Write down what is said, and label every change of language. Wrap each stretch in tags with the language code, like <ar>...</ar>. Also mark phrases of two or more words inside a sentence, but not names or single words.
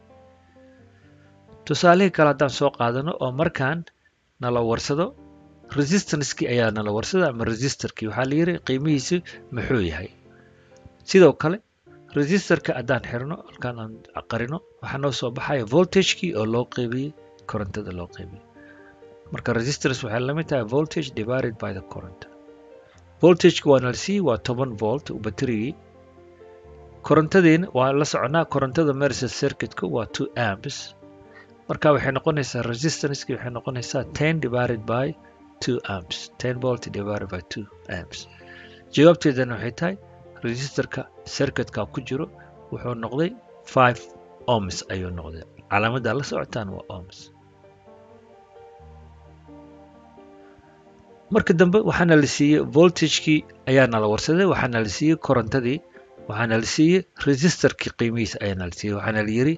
<so>Tusaalihii kale haddaan soo qaadano oo markaan nala warsado resistance-kii ayaa nala warsada ama resistor-kii waxaa la yiri qiimihiisu muxuu yahay. Sidoo kale resistor-ka haddaan xirno halkaan aan qarino waxaa noo soo baxaya voltage-kii oo loo qeybiyey korontada loo qeybiyey. Marka resistance waxay la mid tahay</so> <en>voltage divided by the current.</en> <so>Voltage-ka waa nala siiyey waa 10 volt batterigii. Korontadiina waa la soconaa korontada maraysa circuit-ka waa 2 amps. Marka waxay noqonaysaa resistance-kii waxay noqonaysaa 10</so> <en>divided by 2 amps. 10 volt divided by 2 amps.</en> <so>Jawaabteedana waxay tahay resistorka circuit-ka ku jiro wuxuu noqday 5 ohms ayuu noqday. Calaamadda la socotaan waa ohms. Marka dambe waxaana la siiyey voltage-kii ayaana la warsaday, waxaana la siiyey korontadii, waxaana la siiyey resistor-kii qiimihiisa ayaana la siiyey.</so>